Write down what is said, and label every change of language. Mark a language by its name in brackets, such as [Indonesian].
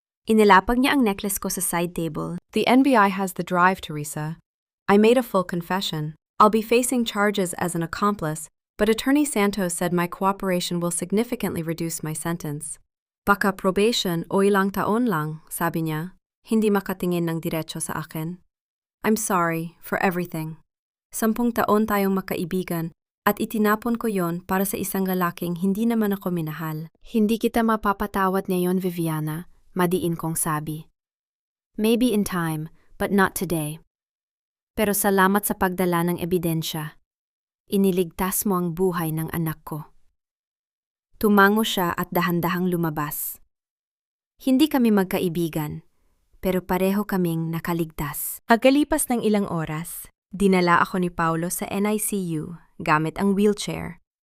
[Filipino] Inilapag niya ang necklace ko sa side table. [English] The NBI has the drive, Teresa. I made a full confession. I'll be facing charges as an accomplice, but Attorney Santos said my cooperation will significantly reduce my sentence. [Filipino] Baka probation o ilang taon lang, sabi niya, hindi makatingin ng diretso sa akin. [English] I'm sorry for everything. [Filipino] 10 taon tayong makaibigan at itinapon ko yon para sa isang lalaking hindi naman ako minahal. Hindi kita mapapatawad ngayon, Viviana, madiin kong sabi. [English] Maybe in time, but not today. [Filipino] Pero salamat sa pagdala ng ebidensya. Iniligtas mo ang buhay ng anak ko. Tumango siya at dahan-dahang lumabas. Hindi kami magkaibigan, pero pareho kaming nakaligtas. Pagkalipas ng ilang oras, dinala ako ni Paulo sa NICU gamit ang wheelchair.